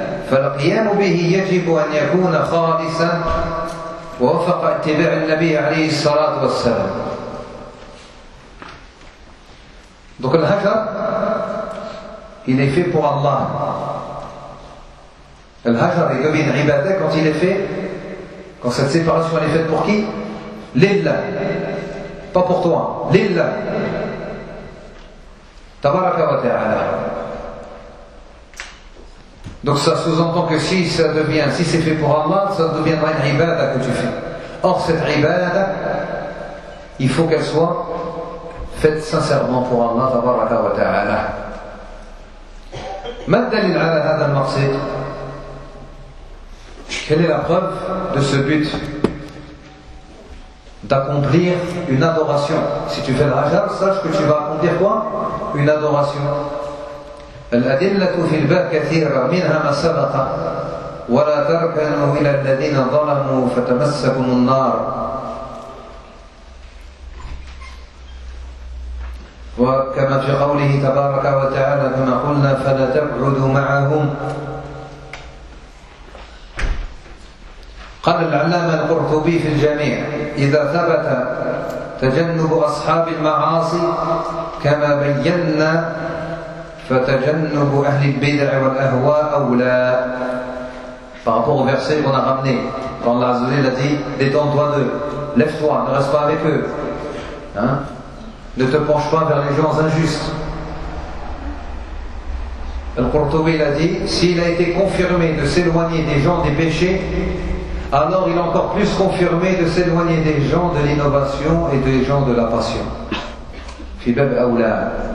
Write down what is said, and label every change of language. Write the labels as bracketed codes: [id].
[ar] فالقيام به يجب أن يكون خالصا ووفق اتباع النبي عليه الصلاة والسلام. [fr] Donc le hajar, il est fait pour Allah. Le hajar est comme une ibadah quand il est fait, quand cette séparation est faite pour qui? Lillah. Pas pour toi. Lillah. [ar] Tabaraka wa ta'ala. [fr] Donc ça sous-entend que si ça devient, si c'est fait pour Allah, ça deviendra une ibadah que tu fais. Or cette ibadah, il faut qu'elle soit faite sincèrement pour Allah, tabaraka wa ta'ala. [ar] Ma dalil ala hada al-maqsid? [fr] Quelle est la preuve de ce but d'accomplir une adoration? Si tu fais le hajar, sache que tu vas accomplir quoi? Une adoration. [ar] الأدلة في الباب كثيرة منها ما سبق ولا تركنوا إلى الذين ظلموا فتمسكم النار وكما في قوله تبارك وتعالى كما قلنا فلا تقعدوا معهم. قال العلامة القرطبي في الجميع إذا ثبت تجنب أصحاب المعاصي كما بينا فَتَجَنُّبُ أَهْلِ الْبِدْعِ وَالْأَهْوَى أَوْلَى. [fr] Par rapport au verset qu'on a ramené, quand Allah Azza wa Jalla a dit, détends-toi d'eux, lève-toi, ne reste pas avec eux. Hein? Ne te penche pas vers les gens injustes. Al-Qurtubi l'a dit, s'il a été confirmé de s'éloigner des gens des péchés, alors il est encore plus confirmé de s'éloigner des gens de l'innovation et des gens de la passion. [ar] Fibab Aula.